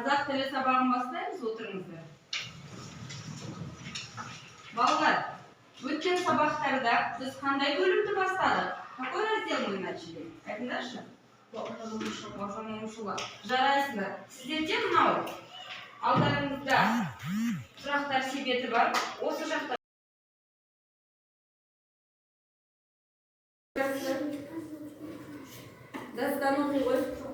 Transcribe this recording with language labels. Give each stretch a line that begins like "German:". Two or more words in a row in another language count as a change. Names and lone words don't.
Kazakh: тілі сабағын бастаймыз, отырыңыздар. Балалар, өткен сабақтарда біз қандай бөлімді бастадық?
Russian: Какой раздел мы начали?
Kazakh: Айтыңдаршы. Жарайсыңдар. Сіздерде мынау алдарыңызда сұрақтар себеті бар. Осы жақта дастан оқи ғой.